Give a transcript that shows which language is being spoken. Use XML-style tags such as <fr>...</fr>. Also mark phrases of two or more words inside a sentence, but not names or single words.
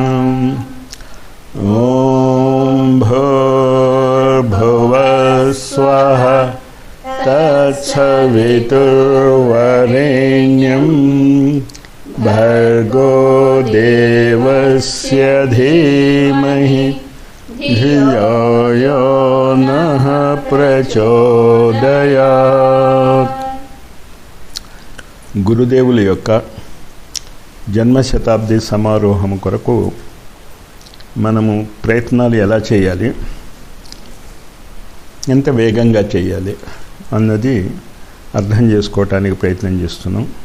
<sa>ॐ भूर्भुवः स्वः तत्सवितुर्वरेण्यं भर्गो देवस्य धीमहि धियो यो नः ప్రచోదయాత్.</sa> <te>గురుదేవుల యొక్క జన్మశతాబ్ది సమారోహం కొరకు మనము ప్రయత్నాలు ఎలా చేయాలి, ఎంత వేగంగా చేయాలి అన్నది అర్థం చేసుకోవటానికి ప్రయత్నం చేస్తున్నాం.</te>